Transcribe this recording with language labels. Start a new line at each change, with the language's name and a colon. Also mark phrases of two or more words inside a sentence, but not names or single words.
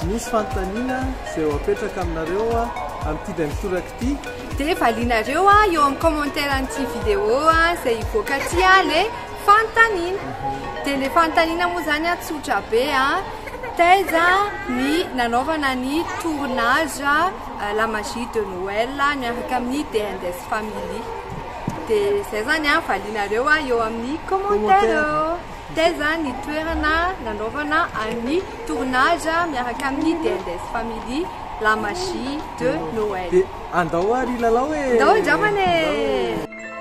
Malagasy: misy fanontaniana izay ho apetraka aminareo amin'ity dia mitoraka ity dia valinareo eo amin'ny commentaire an'ity vidéo izay hivoaka aty le fanontaniana dia le fanontaniana moa zany tsotra be taiza ny nanaovana ny tournage la magie de Noël miaraka amin'ny D&S Family. dia zay zany valinareo eo amin'ny commentaire taiza ny toerana nanaovana ny tournage miaraka amin'ny D&S Family la magie de Noël. Andao ary lalao andao indramana